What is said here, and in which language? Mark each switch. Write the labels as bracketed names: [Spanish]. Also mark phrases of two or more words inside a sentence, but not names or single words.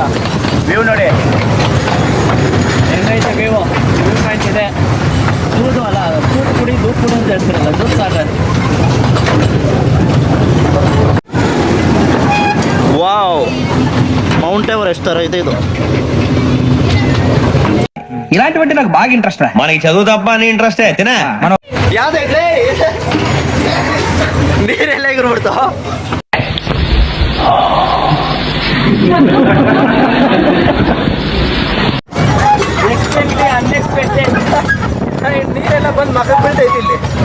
[Kannada] ವ್ಯೂ ನೋಡಿ ಹೆಂಗೈತೆ [English] view point [Kannada] ಇದೆ. ದೂದು ಅಲ್ಲ, ದೂದ್ ಕುಡಿ ಅಂತ ಹೇಳ್ತಿರಲ್ಲ, ದೂದ್ ಸಾಗರ್. ವಾವ್, ಮೌಂಟ್ ಎವರೆಸ್ಟ್ ಥರ ಇದೆ ಇದು. [Telugu] ఇలాంటివంటే నాకు బాగా ఇంట్రెస్ట్ రా. మనకి చదువు తప్ప అని ఇంట్రెస్ట్ అయితేనా మనం [Kannada] ಯಾವ್ದೈತೆ ನೀರೆಲ್ಲ ಎಗರ್ಬಿಡ್ತು. ಅನ್ಎಕ್ಸ್ಪೆಕ್ಟೆಡ್ ನೀರೆಲ್ಲ ಬಂದು ಮಗ ಬೀಳ್ತೈತಿ ಇಲ್ಲಿ.